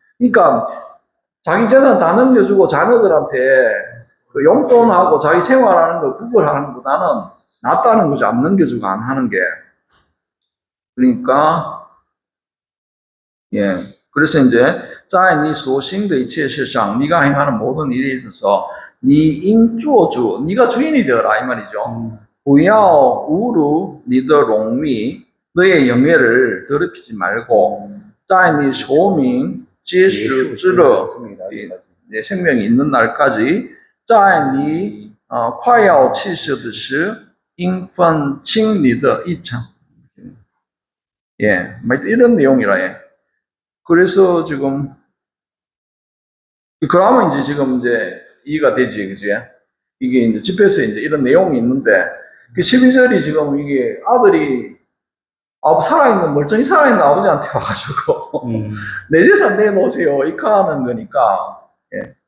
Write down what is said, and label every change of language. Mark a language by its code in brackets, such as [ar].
[ko] 그러니까 자기 재산 다 넘겨주고 자녀들한테 그 용돈하고 자기 생활하는 거 구걸하는 것보다는 낫다는 거죠. 안 넘겨주고 안 하는 게. 그러니까 예. 그래서 이제 [zh] 在你所行的一切事上 [ko] 네가 행하는 모든 일에 있어서 [zh] 你应做主 [ko] 네가 주인이 되어라 이 말이죠. [zh] 不要侮辱你的荣誉 [ko] 너의 영예를 더럽히지 말고 [zh] 在你寿命结束之日 [ko] 내 생명이 있는 날까지 [zh] 在你快要去世的时应分清你的一场 [ko] 예, 이런 내용이라 예. 그래서 지금 그러면 이제 지금 이제 이해가 되지, 그지? 이게 이제 집에서 이제 이런 내용이 있는데 그 12절이 지금 이게 아들이 살아있는 멀쩡히 살아있는 아버지한테 와가지고 내 재산 내놓으세요 이렇게 하는 거니까 예.